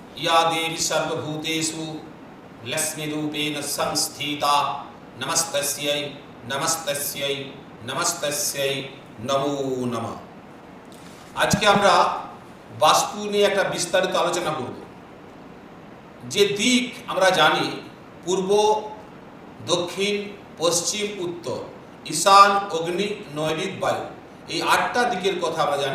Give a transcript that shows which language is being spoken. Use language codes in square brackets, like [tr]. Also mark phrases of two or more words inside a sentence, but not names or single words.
[sa] या देवी सर्वभूतेषु लक्ष्मीरूपेण संस्थिता नमस्तस्यै नमस्तस्यै नमस्तस्यै नमो नमः। [bn] আজকে আমরা বাস্তু নিয়ে একটা বিস্তারিত আলোচনা করব। যে দিক আমরা জানি পূর্ব, দক্ষিণ, পশ্চিম, উত্তর, ঈশান, অগ্নি, নৈঋত, বায়ু, এই 8টা দিকের কথা আমরা জানি।